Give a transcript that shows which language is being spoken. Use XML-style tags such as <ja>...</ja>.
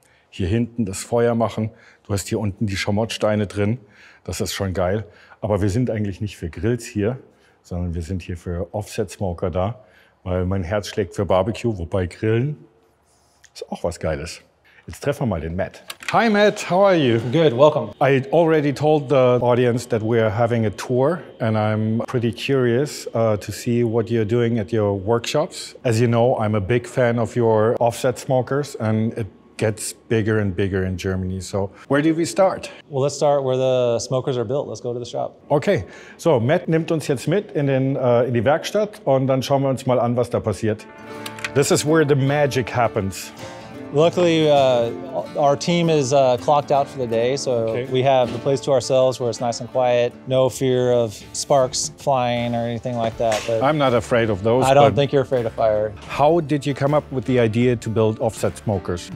<de>Hier hinten das Feuer machen. Du hast hier unten die Schamottsteine drin. Das ist schon geil. Aber wir sind eigentlich nicht für Grills hier, sondern wir sind hier für Offset-Smoker da. Weil mein Herz schlägt für Barbecue, wobei Grillen ist auch was Geiles. Jetzt treffen wir mal den Matt.</de> <en>Hi Matt, how are you? Good, welcome. I already told the audience that we're having a tour and I'm pretty curious to see what you're doing at your workshops. As you know, I'm a big fan of your offset smokers and it gets bigger and bigger in Germany. So where do we start? Well, let's start where the smokers are built. Let's go to the shop.</en> <de>Okay, so Matt nimmt uns jetzt mit in die Werkstatt und dann schauen wir uns mal an, was da passiert.</de> <en>This is where the magic happens. Luckily, our team is clocked out for the day, so we have the place to ourselves where it's nice and quiet. No fear of sparks flying or anything like that. But I'm not afraid of those. I don't think you're afraid of fire. How did you come up with the idea to build offset smokers?</en>